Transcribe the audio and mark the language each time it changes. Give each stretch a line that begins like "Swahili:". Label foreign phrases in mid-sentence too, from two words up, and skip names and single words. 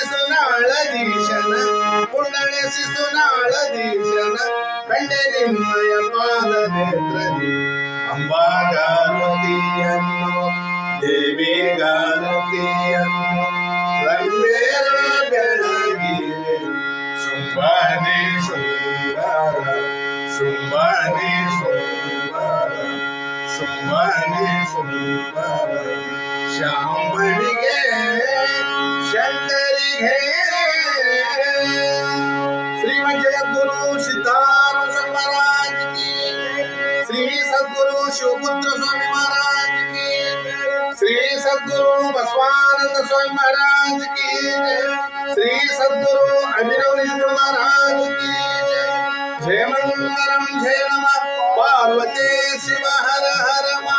Kannada: ಶಿಶುನಾಳಧೀಶನ ಕಂಡೆ ನಿಮ್ಮಯ ಪಾದ ನೇತ್ರದಿ ಅಂಬಾಗಾರುತಿಯನ್ನು ದೇವಿಗಾರುತಿಯನ್ನು ರಂಗೇರ ಬೆಳಗಿದೆ ಶುಂಭಾನೆ ಶೃಂಗಾರ ಶುಂಭಾನೆ ಶೃಂಗಾರ ಶುಂಭಾನೆ ಶೃಂಗಾರ ಶಾಂಭವಿಗೆ ಶಂಕರಿಗೆ ಶ್ರೀಮದ್ ಜಗದ್ಗುರು ಸಿದ್ಧಾರೂಢ
Hindi: महाराज की श्री सद्गुरु शिवपुत्र स्वामी महाराज की श्री सद्गुरु बसवानंद स्वामी महाराज की श्री सद्गुरु अभिनव महाराज की जय मंगलम जय नमः पार्वती शिव हर हर